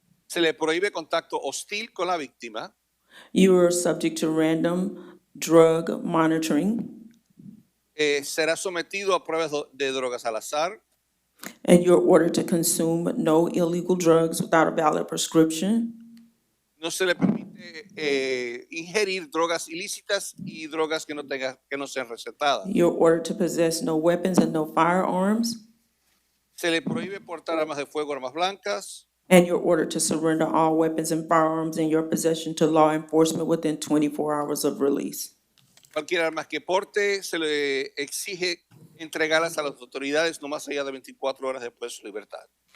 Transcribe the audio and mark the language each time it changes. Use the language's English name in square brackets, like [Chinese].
[Spanish] Se le prohíbe contacto hostil con la víctima. [English] You are subject to random drug monitoring, [Spanish] Será sometido a pruebas de drogas al azar. [English] and you're ordered to consume no illegal drugs without a valid prescription. [Spanish] No se le permite ingerir drogas ilícitas y drogas que no sean recetadas. [English] You're ordered to possess no weapons and no firearms, [Spanish] Se le prohíbe portar armas de fuego, armas blancas. [English] and you're ordered to surrender all weapons and firearms in your possession to law enforcement within 24 hours of release. [Spanish] Cualquier arma que porte se le exige entregarlas a las autoridades no más allá de 24 horas después de su libertad.